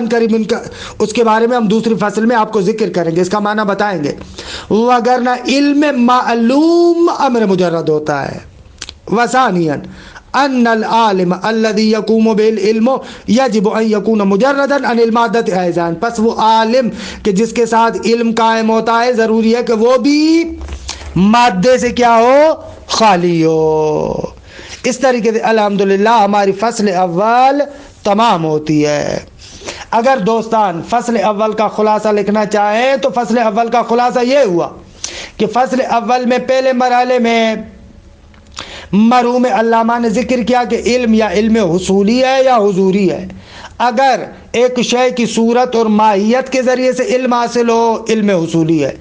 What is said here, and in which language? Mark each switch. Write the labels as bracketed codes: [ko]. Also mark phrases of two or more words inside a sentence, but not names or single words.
[ur] عنقریب اس کے بارے میں ہم دوسری فصل میں آپ کو ذکر کریں گے، اس کا معنی بتائیں گے. وگرنہ علم معلوم امر مجرد ہوتا ہے. [ar] وثانیاً ان العالم الذي يقوم بالعلم يجب ان يكون مجردا عن المادة ايضا، [ur] پس وہ عالم کہ جس کے ساتھ علم قائم ہوتا ہے ضروری ہے کہ وہ بھی مادے سے کیا ہو؟ خالی ہو. اس طریقے سے الحمدللہ ہماری فصل اول تمام ہوتی ہے. اگر دوستان فصل اول کا خلاصہ لکھنا چاہیں تو فصل اول کا خلاصہ یہ ہوا کہ فصل اول میں پہلے مرحلے میں مرحوم علامہ نے ذکر کیا کہ علم یا علم حصولی ہے یا حضوری ہے. اگر ایک شے کی صورت اور ماہیت کے ذریعے سے علم حاصل ہو، علم حصولی ہے.